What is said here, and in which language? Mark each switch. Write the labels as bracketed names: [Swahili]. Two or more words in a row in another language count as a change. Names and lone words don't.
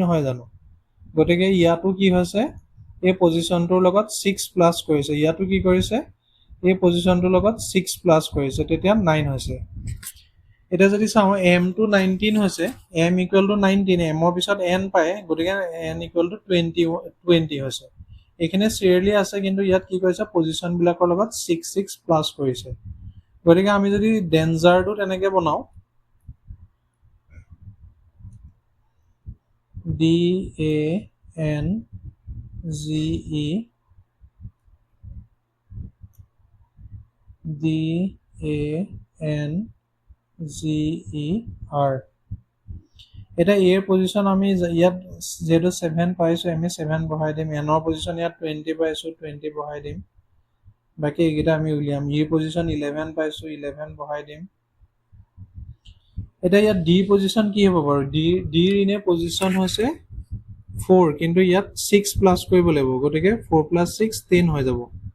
[Assamese] নহয় জানো গতিকে ইয়াতো কি হৈছে এই পজিশ্যনটোৰ লগত 6 প্লাস কৰিছে ইয়াতো কি কৰিছে এই পজিশ্যনটোৰ লগত 6 প্লাস কৰিছে তেতিয়া 9 হৈছে এটা যদি চাওঁ m টো 19 হৈছে m [English] equal to [Assamese] 19 m ৰ পিছত n পায় গতিকে n [English] equal to [Assamese] 20 হৈছে এখানে সিৰিয়ালি আছে কিন্তু ইয়াত কি কৰিছে পজিশন বিলাকৰ লগত 6 প্লাস কৰিছে গতিকে আমি যদি ডেঞ্জাৰটো তেনেকৈ বনাও D A N G E D A N G E R এটা A এর পজিশন আমি ইয়াত যেটো 7 পাইছো আমি 7 বহাই দিম n এর পজিশন ইয়াত 20 পাইছো 20 বহাই দিম বাকি এইটা আমি উলিয়াম E পজিশন 11 পাইছো 11 বহাই দিম এটা ইয়াত D পজিশন কি হ'ব বাৰু D এর ইনে পজিশন হৈছে 4 কিন্তু ইয়াত 6 প্লাস কৰিব লাগিব গতিকে 4 প্লাস 6 10 হৈ যাব